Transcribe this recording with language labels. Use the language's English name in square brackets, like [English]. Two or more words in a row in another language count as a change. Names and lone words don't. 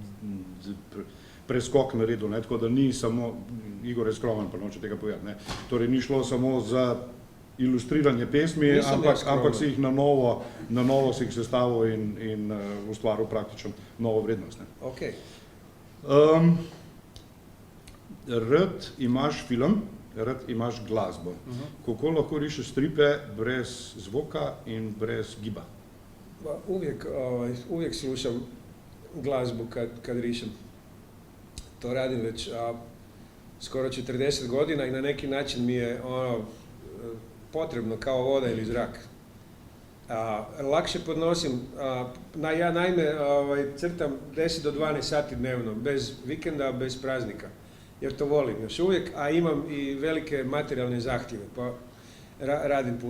[Slovenian] preskok naredil, tako da ni samo, Igor je skromen, pa noče tega povedati, torej ni šlo samo za ilustriranje pesmi, ampak si jih na novo si jih sestavil in ustvaril praktično novo vrednost. Rad imaš film, rad imaš glasbo. Kako lahko rišeš stripe brez zvoka in brez giba? [Croatian] Uvijek slušam glazbu kad rišem. To radim već skoro 40 godina i na neki način mi je potrebno kao voda ili zrak. Lakše podnosim, ja naime crtam 10 do 12 sati dnevno, bez vikenda, bez praznika, jer to volim još uvijek, a imam i velike materijalne zahtjeve, pa radim puno.